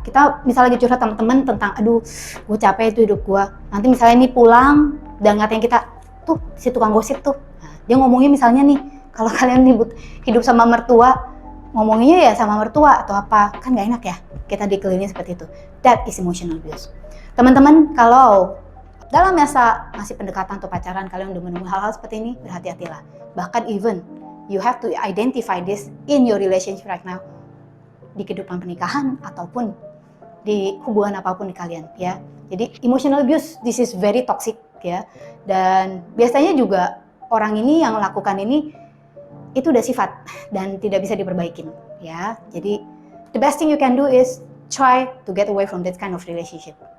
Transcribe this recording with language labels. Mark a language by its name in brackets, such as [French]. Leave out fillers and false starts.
[Indonesian] Kita misalnya lagi curhat teman-teman tentang, aduh, gue capek itu hidup gue. Nanti misalnya ini pulang dan ngatain kita, tuh si tukang gosip tuh. Nah, Dia ngomongnya misalnya nih, kalau kalian hidup sama mertua, ngomongnya ya sama mertua atau apa, kan nggak enak ya kita dikelilingi seperti itu. [English] That is emotional abuse. [Indonesian] Teman-teman, kalau dalam masa masih pendekatan atau pacaran kalian udah menemukan hal-hal seperti ini, berhati-hatilah. [English] Bahkan even you have to identify this in your relationship right now, [Indonesian] di kehidupan pernikahan ataupun di hubungan apapun di kalian ya. [English] Jadi emotional abuse this is very toxic ya. [Indonesian] Dan biasanya juga orang ini yang lakukan ini itu udah sifat dan tidak bisa diperbaikin ya. [English] Jadi the best thing you can do is try to get away from that kind of relationship.